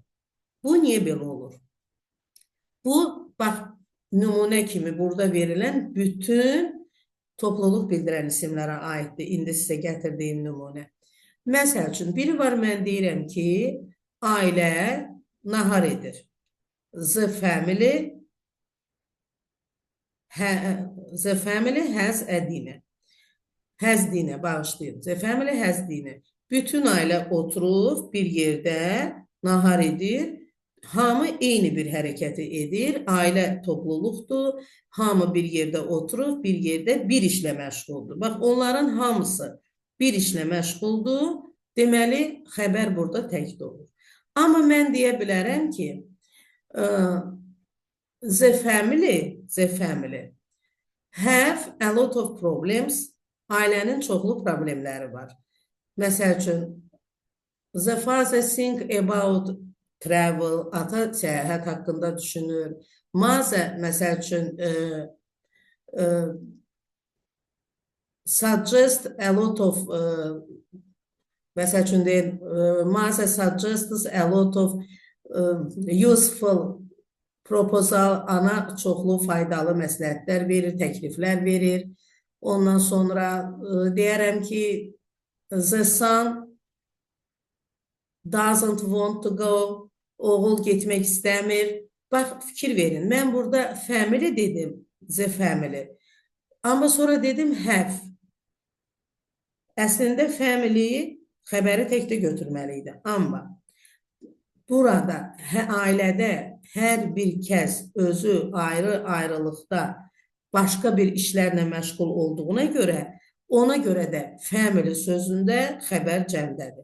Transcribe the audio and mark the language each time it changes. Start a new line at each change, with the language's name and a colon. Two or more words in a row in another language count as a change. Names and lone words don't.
Azerbaijani: Bu, niyə belə olur? Bu, bax, nümunə kimi burada verilən bütün topluluq bildirən isimlərə aiddir. İndi sizə gətirdiyim nümunə. Məsəl üçün, biri var, mən deyirəm ki, ailə nahar edir.
English: The family has a dinner. Has dinner, bağışlayın. The family has dinner.
Azerbaijani: Bütün ailə oturub bir yerdə nahar edir. hamı eyni bir hərəkəti edir, ailə topluluqdur, hamı bir yerdə oturub, bir yerdə bir işlə məşğuldur. Bax, onların hamısı bir işlə məşğuldur, deməli, xəbər burada təkdə olur. Amma mən deyə bilərəm ki,
English: the family have a lot of problems,
Azerbaijani: ailənin çoxlu problemləri var. Məsəl üçün,
English: the father think about travel,
Azerbaijani: ata səyahət haqqında düşünür. Mother, məsəl üçün,
English: suggest a lot of,
Azerbaijani: məsəl üçün deyir,
English: mother suggests a lot of useful proposal,
Azerbaijani: ana çoxlu faydalı məsləhətlər verir, təkliflər verir. Ondan sonra deyərəm ki,
English: the son doesn't want to go,
Azerbaijani: oğul getmək istəmir. Bax, fikir verin. Mən burada family dedim,
English: the family.
Azerbaijani: Amma sonra dedim have. Əslində family xəbəri təkdə götürməli idi. Amma burada ailədə hər bir kəs özü ayrı-ayrılıqda başqa bir işlərlə məşğul olduğuna görə, ona görə də family sözündə xəbər cəmdədir.